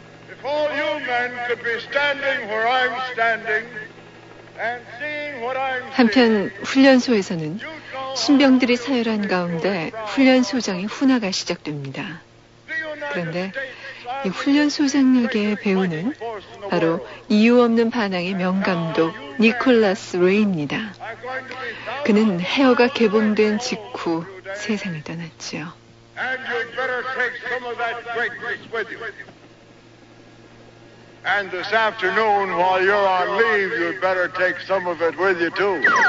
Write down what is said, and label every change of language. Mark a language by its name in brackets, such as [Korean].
[English] If all you men could be standing where I'm standing and seeing what I'm seeing. [Korean] 한편 훈련소에서는 신병들이 사열한 가운데 훈련소장의 훈화가 시작됩니다. 그런데 이 훈련소장에게 배우는 바로 이유 없는 반항의 명감독 니콜라스 레이입니다. 그는 헤어가 개봉된 직후 세상을 떠났지요. [English] And you'd better take some of that greatness with you. And this afternoon, while you're on leave, you'd better take some of it with you, too.